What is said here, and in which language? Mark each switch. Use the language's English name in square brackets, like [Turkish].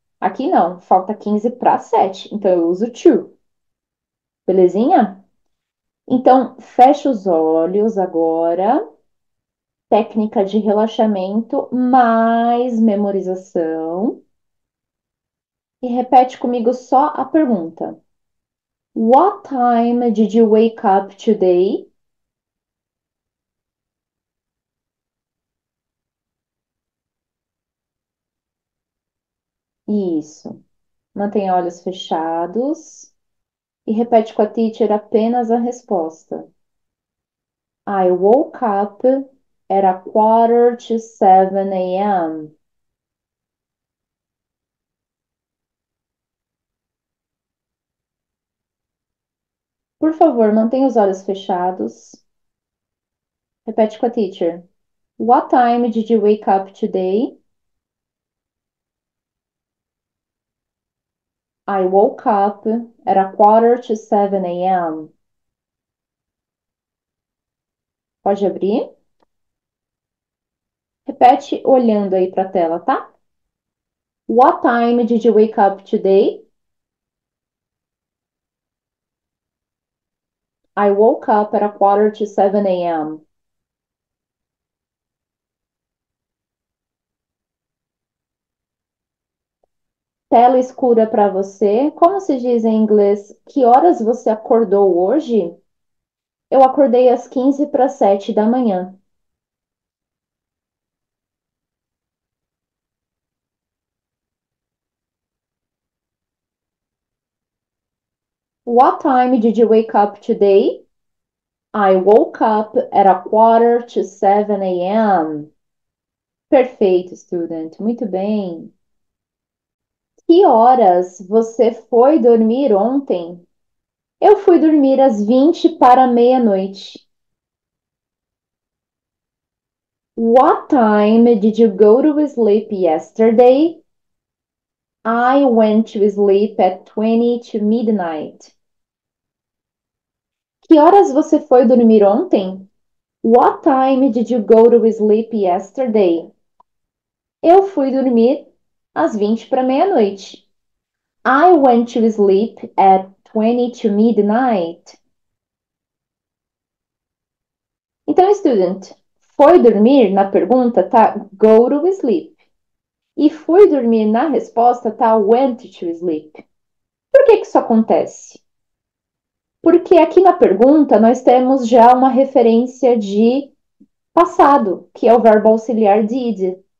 [Portuguese] Aqui não, falta 15 para 7. Então eu uso to. Belezinha? Então, fecha os olhos agora. Técnica de relaxamento mais memorização. E repete comigo só a pergunta. [English] What time did you wake up today? [Portuguese] Isso. Mantenha olhos fechados e repete com a teacher apenas a resposta. [English] I woke up at a quarter to 7 a.m. [Portuguese] Por favor, mantenha os olhos fechados. Repete com a teacher. [English] What time did you wake up today? I woke up at a quarter to 7 a.m. [Portuguese] Pode abrir? Repete olhando aí para a tela, tá? [English] What time did you wake up today? I woke up at a quarter to 7 a.m. [Portuguese] Tela escura para você. Como se diz em inglês? Que horas você acordou hoje? Eu acordei às 15 para 7 da manhã. [English] What time did you wake up today? I woke up at a quarter to 7 a.m. [Portuguese] Perfeito, student. Muito bem. Que horas você foi dormir ontem? Eu fui dormir às 20 para meia-noite. [English] What time did you go to sleep yesterday? I went to sleep at 20 to midnight. [Portuguese] Que horas você foi dormir ontem? [English] What time did you go to sleep yesterday? [Portuguese] Eu fui dormir às 20 para meia-noite. [English] I went to sleep at 20 to midnight. [Portuguese] Então, student, foi dormir na pergunta tá go to sleep. E fui dormir na resposta tá went to sleep. Por que que isso acontece? Porque aqui na pergunta nós temos já uma referência de passado, que é o verbo auxiliar did.